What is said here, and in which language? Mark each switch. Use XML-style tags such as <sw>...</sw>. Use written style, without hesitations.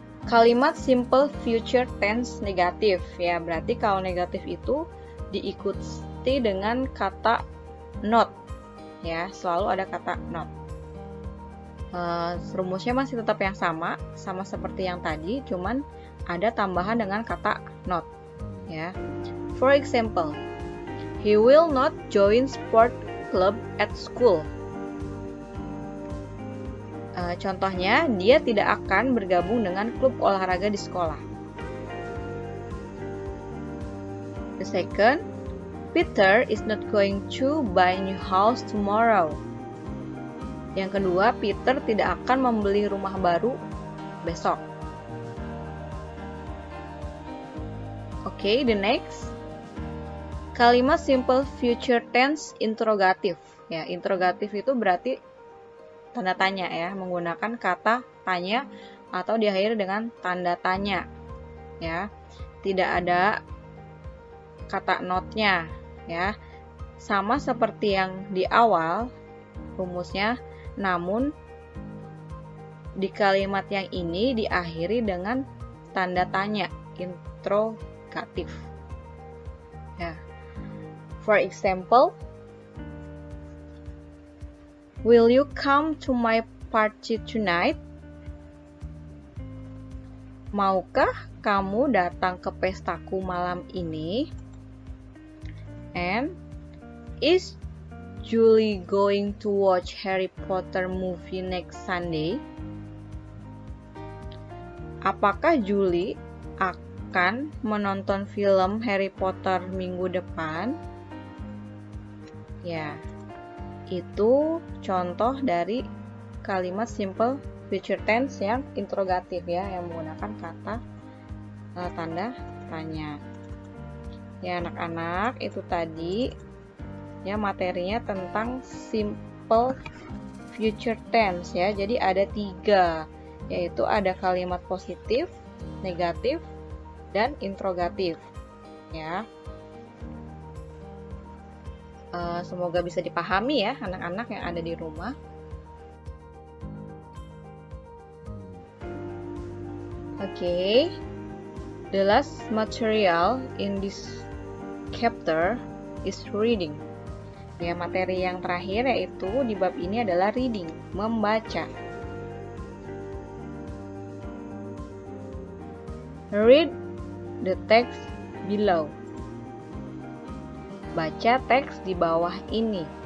<id>Kalimat simple future tense negatif ya, berarti kalau negatif itu diikuti dengan kata not ya, selalu ada kata not. Rumusnya masih tetap yang sama seperti yang tadi, cuman ada tambahan dengan kata not ya.</id> <en>For example, he will not join sport club at school.</en> <id>Contohnya, dia tidak akan bergabung dengan klub olahraga di sekolah.</id> <en>The second, Peter is not going to buy a new house tomorrow.</en> <id>Yang kedua, Peter tidak akan membeli rumah baru besok. Oke,</id> <en>the next.</en> <id>Kalimat simple future tense interrogative. Ya, interrogative itu berarti tanda tanya ya, menggunakan kata tanya atau diakhiri dengan tanda tanya. Ya. Tidak ada kata not-nya ya. Sama seperti yang di awal rumusnya, namun di kalimat yang ini diakhiri dengan tanda tanya interrogatif. Ya.</id> <en>For example, will you come to my party tonight?</en> <id>Maukah kamu datang ke pestaku malam ini?</id> <en>And is Julie going to watch Harry Potter movie next Sunday?</en> <id>Apakah Julie akan menonton film Harry Potter minggu depan? Ya, itu contoh dari kalimat simple future tense yang interrogatif ya, yang menggunakan kata tanda tanya. Ya anak-anak, itu tadi ya materinya tentang simple future tense ya. Jadi ada 3, yaitu ada kalimat positif, negatif, dan interrogatif ya. Semoga bisa dipahami ya anak-anak yang ada di rumah.</id> <en>Oke, the last material in this chapter is reading.</en> <id>Ya, materi yang terakhir yaitu di bab ini adalah reading, membaca.</id> <en>Read the text below.</en> <id>Baca teks di bawah ini.</id>